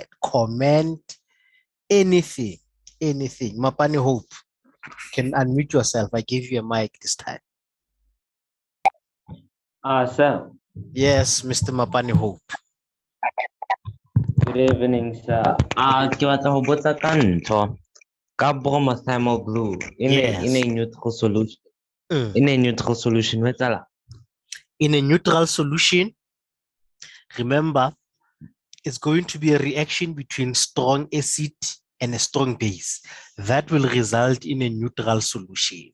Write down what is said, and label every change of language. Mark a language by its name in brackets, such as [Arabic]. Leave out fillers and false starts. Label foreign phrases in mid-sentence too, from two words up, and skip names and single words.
[English] Comment anything. Mapani Hope, you can unmute yourself. I give you a mic this time. Sir. Yes, Mr. Mapani Hope. Good evening, sir. [Southern Sotho] Ke batla ho botsa ka ntho ka [English] bromothiamine blue in a neutral solution. In a neutral solution, what's that? In a neutral solution, remember, it's going to be a reaction between strong acid and a strong base. That will result in a neutral solution.